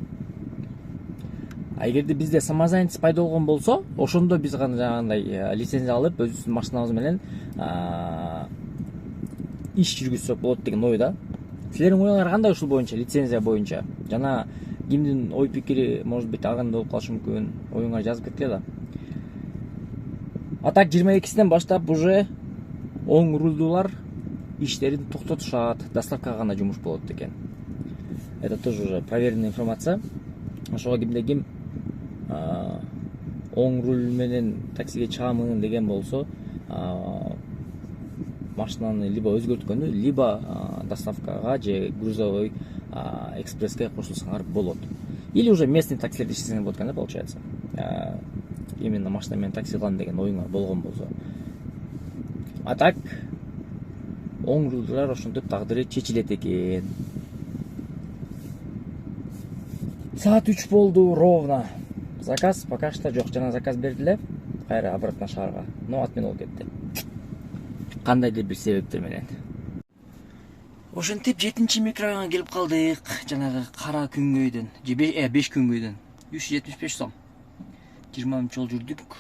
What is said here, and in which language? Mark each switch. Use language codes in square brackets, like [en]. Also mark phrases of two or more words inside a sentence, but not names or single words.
[ky] Эгерде бизде самозанятость пайда болгон болсо, ошондо биз гана жанагындай лицензия алып, өзүбүздүн машинабыз менен иш жүргүзсөк болот деген ой да. Силердин оюңар кандай ушул боюнча, лицензия боюнча? Жана кимдин ой пикири, [ru] может быть, [ky] ар кандай болуп калышы мүмкүн. Оюңар жазып кеткиле да. А так 22-синен баштап уже оң рулдуулар иштерин токтотушат, доставка гана жумуш болот экен. [ru] Это тоже уже проверенная информация. [ky] Ошого кимде ким оң руль менен таксиге чыгамын деген болсо, машинаны либо өзгөрткөнү, либо доставкага же грузовой экспресске кошулсаңар болот. [ru] Или уже местный [ky] таксилерди иштесеңер болот экен да, получается. Именно машина менен такси кылам деген оюңар болгон болсо. А так оң рулдуулар ошентип тагдыры чечилет экен. Саат 3 болду ровно. Заказ [ru] пока что [ky] жок. Жана заказ бердиле. Кайра обратно шаарга. Но атмен болуп кетти. Кандайдыр бир себептер менен. Ошентип 7-чи микрорайонго келип калдык. Жанагы кара күнгөйдөн, 5 күнгөйдөн 375 сом. 20 мүнөт жол жүрдүк.